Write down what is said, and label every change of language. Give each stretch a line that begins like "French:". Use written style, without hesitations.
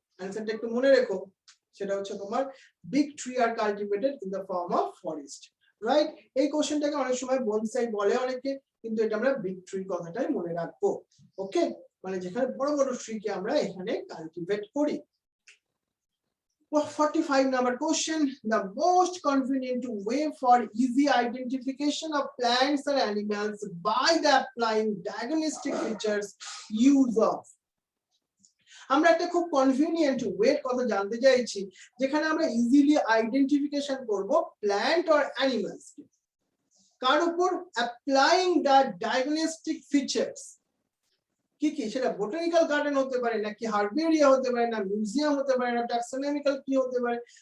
Bangla: অ্যানসারটা একটু মনে রেখো, সেটা হচ্ছে তোমার
English: Big tree আর cultivated in the form of forest.
Bangla: Right, এই কোশ্চেনটাকে অনেক সময় বনসাই বলে অনেকে, কিন্তু এটা আমরা বিগ ট্রি কথাটাই মনে রাখবো। ওকে, মানে যেখানে বড় বড় ট্রিকে আমরা এখানে কাল্টিভেট করি।
English: 45 number question. The most convenient way for easy identification of plants or animals by the applying diagnostic features use of.
Bangla: আমরা একটা খুব কনভিনিয়েন্ট ওয়ে কথা জানতে চাইছি, যেখানে আমরা ইজিলি আইডেন্টিফিকেশন করব
English: plant or animals
Bangla: কে। কার উপর?
English: Applying the diagnostic features.
Bangla: কি কি? সেটা বোটানিক্যাল গার্ডেন হতে পারে, নাকি হার্বেরিয়া হতে পারে, না মিউজিয়াম হতে পারে, না ট্যাক্সোনমিক্যাল কি হতে পারে।